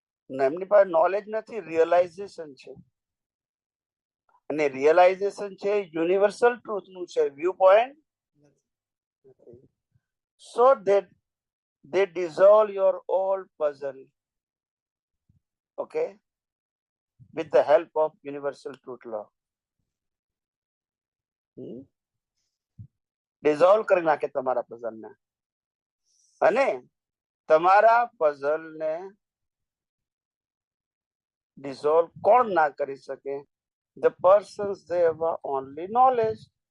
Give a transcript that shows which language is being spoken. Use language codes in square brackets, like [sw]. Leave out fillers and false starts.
[gu] એમની પાસે નોલેજ નથી, રિયલાઇઝેશન છે. અને રિયલાઇઝેશન છે યુનિવર્સલ ટ્રુથ નું છે, view point. [en] So they dissolve your old puzzle, okay, with the help of universal truth law. [gu] Dissolve કરી નાખે તમારા પઝલ ને, અને તમારા પઝલ ને ડિઝોલ્વ કોણ ના કરી શકે? [en] The persons they have only knowledge.